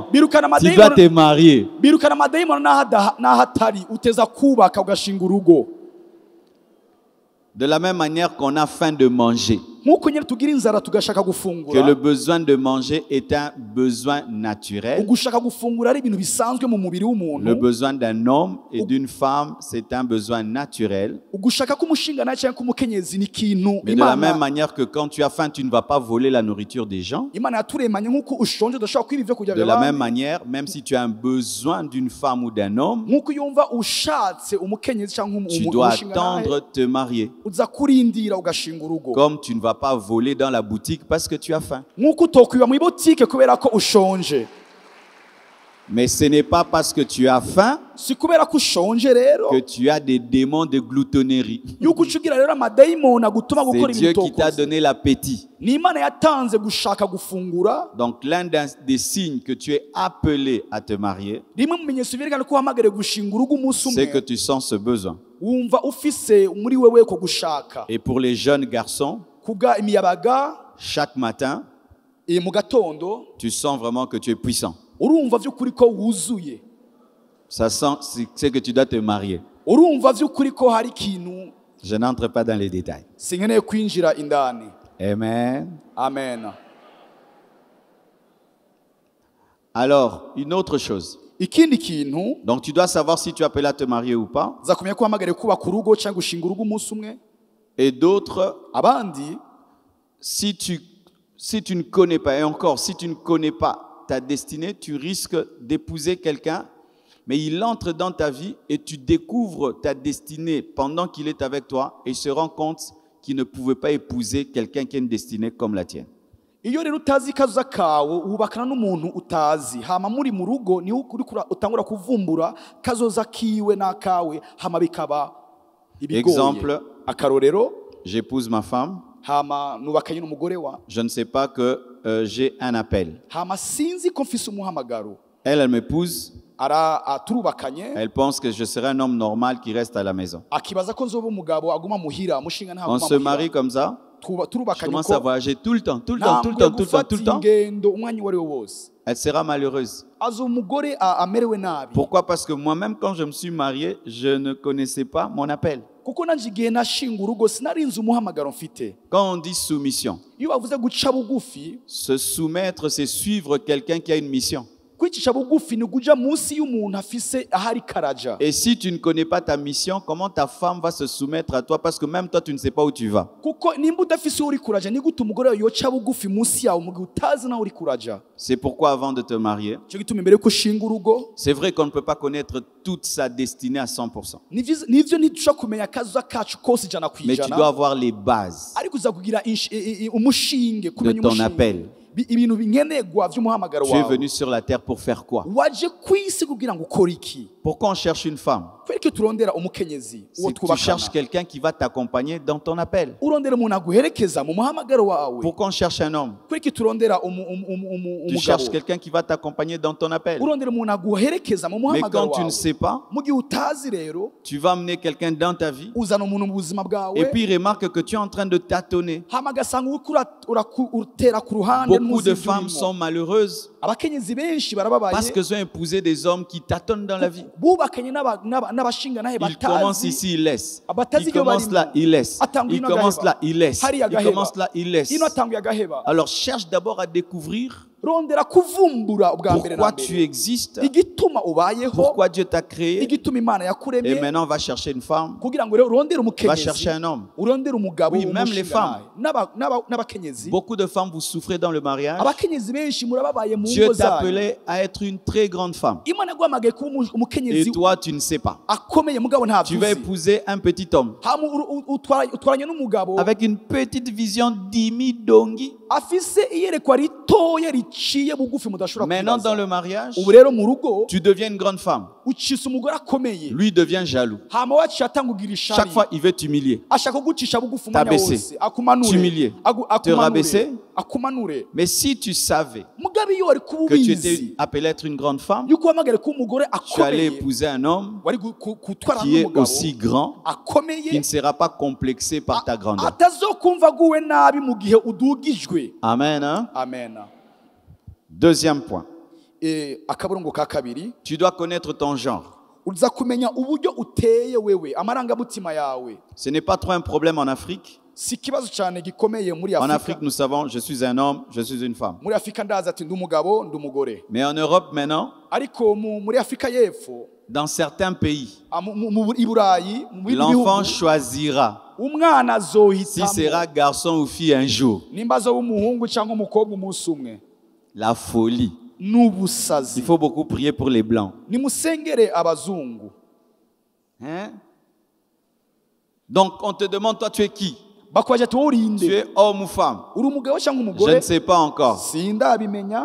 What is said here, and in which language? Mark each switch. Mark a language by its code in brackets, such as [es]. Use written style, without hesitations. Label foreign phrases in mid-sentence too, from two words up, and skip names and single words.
[fr] Tu dois te marier. [rn] birukana amadayimoni n'aho atari uteza kubaka ugashinga urugo [fr] De la même manière qu'on a faim de manger, [rn] nk'uko nyine tugira inzara tugashaka [fr] que le [rn] gufungura [fr] besoin de manger est un besoin naturel. [rn] ugushaka gufungura ari ibintu bisanzwe mu mubiri [fr] Le [rn] w'umuntu [fr] besoin d'un homme et d'une femme, c'est un besoin naturel. [rn] ugushaka k'umushingana cyangwa k'umukenyezi ni ikintu [fr] Mais de la même manière que quand tu as faim, tu ne vas pas voler la nourriture des gens. [rn] imana yaturemanye nk'uko ushonje udashobora kwiba ibyo kurya [fr] De la même [rn] by'abandi [fr] manière, même si tu as un besoin d'une femme ou d'un homme, [rn] nk'uko yumva ushatse umukenyezi cyangwa [fr] tu dois [rn] umushingana [fr] attendre te marier. [rn] uza kurindira ugashinga urugo [fr] Comme tu ne vas pas voler dans la boutique parce que tu as faim. [rn] nk'uko utokwiba mu ibotike kubera ko ushonje [fr] Mais ce n'est pas parce que tu as faim [rn] si kubera ko ushonje rero [fr] que tu as des démons de gloutonnerie. [rn] yuko ucugira rero amadayimoni agutuma [fr] C'est [rn] gukora [fr] Dieu [rn] ibintu [fr] qui t'a [rn] utokoze [fr] donné l'appétit. [rn] ni imana yatanze gushaka gufungura [fr] Donc l'un des signes que tu es appelé à te marier, [rn] rimwe mu bimenyetso byerekana ko uhamagariwe gushinga urugo umunsi [fr] c'est que [rn] umwe [fr] tu sens ce besoin. [rn] wumva ufise muri wewe ko gushaka [fr] Et pour les jeunes garçons, [rn] kubwa imiyabaga [fr] chaque matin, [rn] mu gatondo [fr] tu sens vraiment que tu es puissant. [rn] urumva vy'ukuri ko wuzuye [fr] Ça sent, c'est que tu dois te marier. [rn] urumva vy'ukuri ko hari ikintu [fr] Je n'entre pas dans les détails. [rn] sinkeneye kwinjira indani [fr] Amen. [rn] amen [fr] Alors, une autre chose. [rn] ikindi kintu [fr] Donc, tu dois savoir si tu es appelé à te marier ou pas. [rn] za kumenya ko uhamagariwe kubaka urugo cyangwa gushinga urugo umunsi umwe [fr] Et d'autres, [rn] abandi [fr] si tu ne connais pas, et encore, si tu ne connais pas ta destinée, tu risques d'épouser quelqu'un, mais il entre dans ta vie et tu découvres ta destinée pendant qu'il est avec toi et il se rend compte qu'il ne pouvait pas épouser quelqu'un qui a une destinée comme la tienne. [rn] iyo rero utazi kaza kawe wubakana n'umuntu utazi hama muri mu rugo ni utangura kuvumbura kazoza kiwe n'akawe hama bikaba ibigoye [fr] Exemple, [rn] akarorero [fr] j'épouse ma femme, [rn] hama nubakanye n'umugore wa [fr] je ne sais pas que j'ai un appel. [rn] hama sinzi ko mfise umuhamagaro [fr] Elle m'épouse, [rn] turubakanye [fr] elle pense que je serai un homme normal qui reste à la maison. [rn] akibaza ko nzoba umugabo aguma muhira mushinga nta [fr] On se marie comme ça, je [rn] turubakanye [fr] commence à voyager tout le temps, tout le temps, tout le temps, tout le temps, tout le temps. [rn] ingendo umwanya wari wose [fr] Elle sera malheureuse. [rn] azo umugore amerewe nabi [fr] Pourquoi? Parce que moi-même, quand je me suis marié, je ne connaissais pas mon appel. [rn] kuko nanje igihe nashinga urugo sinarinze umuhamagaro mfite [fr] Quand on dit soumission, [rn] iyo bavuze guca bugufi [fr] se soumettre, c'est suivre quelqu'un qui a une mission. [rn] kwicisha bugufi ni kuja munsi y'umuntu afise ahari karaja [fr] Et si tu ne connais pas ta mission, comment ta femme va se soumettre à toi? Parce que même toi, tu ne sais pas où tu vas. [rn] kuko nimba udafise uri kuraja ni gute umugore wawe yoca bugufi munsi yawe mu gihe utazi nawe uri kuraja [fr] C'est pourquoi avant de te marier, [rn] cyo gituma imbere ko ushinga urugo [fr] c'est vrai qu'on ne peut pas connaître toute sa destinée à 100%. [rn] nivyo ntidushobora kumenya akaza kacu kose ijana ku [fr] Mais tu dois [rn] ijana [fr] avoir les bases [rn] ariko uza kugira umushinge [fr] de [rn] kumenya [fr] ton [rn] umushinge [fr] appel. [rn] ibintu binkenegwa vy'umuhamagaro [fr] Tu es [rn] wawe [fr] venu sur la terre pour faire quoi? [rn] waje kwisi kugira ngo ukore iki [fr] Pourquoi on cherche une femme? [rn] kwereke turondera umukenyezi uwo [fr] C'est que tu cherches [rn] twubakana [fr] quelqu'un qui va t'accompagner dans ton appel. [rn] urondera umuntu aguherekeza mu muhamagaro wawe [fr] Pourquoi on cherche un homme? [rn] kwereke turondera [fr] Tu [rn] umugabo [fr] cherches quelqu'un qui va t'accompagner dans ton appel. [rn] urondera umuntu aguherekeza mu [fr] Mais [rn] muhamagaro [fr] quand tu ne [rn] wawe [fr] sais pas, [rn] mu gihe utazi rero [fr] tu vas amener quelqu'un dans ta vie [rn] uzana umuntu mu buzima bwawe [fr] et puis remarque que tu es en train de tâtonner. [rn] hama agasanga utera ku ruhande [fr] Beaucoup de [rn] n'umuzingi [fr] femmes [rn] urimo. [fr] sont malheureuses [rn] abakenyezi benshi [fr] parce [rn] barababaye [fr] qu'elles ont épousé des hommes qui tâtonnent dans la vie. [rn] bubakanye n'abashinga [fr] Ils commencent ici, ils laissent. [rn] Abatazi [fr] Ils [rn] ibyo [fr] commencent [rn] barimo. [fr] là, ils laissent. [rn] Atanga [fr] Ils [rn] ino [fr] commencent [rn] agaheba. [fr] là, ils laissent. [rn] Hariya [fr] Ils [rn] agaheba. [fr] commencent là, ils laissent. [rn] ino atanguye agaheba [fr] Alors cherche d'abord à découvrir [rn] rondera kuvumbura ubwa mbere na [fr] pourquoi tu [rn] mbere [fr] existes, [rn] igituma ubayeho, [fr] pourquoi Dieu t'a créé. [rn] igituma Imana [fr] Et [rn] yakuremye, [fr] maintenant, va chercher une femme, [rn] kugira ngo rero urondere [fr] va chercher [rn] umukenyezi, [fr] un homme. [rn] urondere umugabo [fr] Oui, même les femmes. [rn] n'abakenyezi. [fr] Beaucoup de femmes, vous souffrez dans le mariage. [rn] Abakenyezi benshi murababaye mu [fr] Dieu [rn] ngo zanyu. [fr] t'appelait à être une très grande femme. [rn] Imana yaguhamagaye kuba [fr] Et [rn] umukenyezi [fr] toi, tu ne sais pas. [rn] akomeye mugabo [fr] Tu [rn] ntabyo [fr] vas [rn] uzi. [fr] épouser un petit homme [rn] Hama utwaranye n'umugabo [fr] avec une petite vision d'Imi Dongi. [rn] afise iyerekwa ritoya riciye bugufi mudashobora [fr] Maintenant, dans [rn] kwibaza. [fr] le mariage, [rn] Ubu rero mu rugo [fr] tu deviens une grande femme. [rn] ucisa umugore akomeye, [fr] Lui devient jaloux. [rn] hama waciye atanga ugira [fr] Chaque [rn] ishari, [fr] fois, il veut t'humilier. [rn] ashaka kugucisha bugufi umwanya [fr] T'abaisser, [rn] wose, akumanure, [fr] t'humilier, te rabaisser. [rn] akumanure. [fr] Mais si tu savais [rn] Mugabe iyo wari kuba [fr] que tu [rn] ubizi [fr] étais appelé à être une grande femme, [rn] yuko uhamagare kuba umugore [fr] tu allais [rn] akomeye, [fr] épouser un homme [rn] wari gutwara [fr] qui est [rn] n'umugabo [fr] aussi grand, qui [rn] akomeye, [fr] ne sera pas complexé par ta grandeur. [rn] atazokumva aguwe nabi mu gihe udugijwe. [fr] Amen. Hein? [rn] Amen. [fr] Deuxième point. [rn] Akaburungu ka kabiri, [fr] Tu dois connaître ton genre. [rn] uza kumenya uburyo uteye wewe, amarangamutima yawe. [fr] Ce n'est pas trop un problème en Afrique. [rn] Si ikibazo cyane gikomeye muri [fr] En [rn] Afurika. [fr] Afrique, nous savons, je suis un homme, je suis une femme. [rn] Muri Afurika ndaza ati ndi umugabo ndi umugore. [fr] Mais en Europe maintenant, [rn] Ariko muri Afurika y'Epfo, [fr] dans certains pays, [rn] i Burayi, mu bindi [fr] l'enfant [rn] bihugu, [fr] choisira [rn] umwana [fr] s'il [rn] azohitamo [fr] sera garçon ou fille un jour. [rn] nimba azoba umuhungu cyangwa umukobwa umunsi umwe. [fr] La folie. Il [rn] N'ubusazi. [fr] faut beaucoup prier pour les blancs. [rn] Nimusengere abazungu. [fr] Hein? Donc on te demande, toi tu es qui? [rn] Bakwaje ati wowe [fr] Tu [rn] urinde? [fr] es homme ou femme? [rn] Uri umugabo cyangwa [fr] Je [rn] umugore? [fr] ne sais pas encore. [rn] Sindabimenya,